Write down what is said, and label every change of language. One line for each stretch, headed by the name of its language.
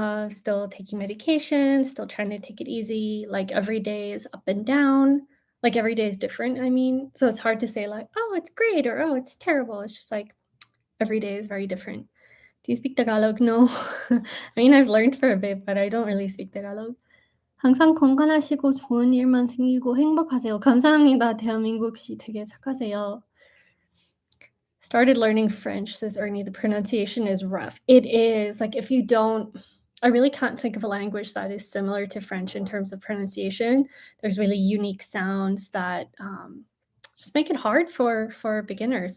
English: Still taking medication, still trying to take it easy. Like every day is up and down. Like every day is different. I mean, so it's hard to say like, oh, it's great or oh, it's terrible. It's just like every day is very different. Do you speak Tagalog? No. I mean, I've learned for a bit, but I don't really speak Tagalog.
Korean: 항상 건강하시고 좋은 일만 생기고 행복하세요. 감사합니다. 대한민국 씨 되게 착하세요.
English: Started learning French, says Ernie. The pronunciation is rough. It is. Like, if you don't, I really can't think of a language that is similar to French in terms of pronunciation. There's really unique sounds that just make it hard for beginners.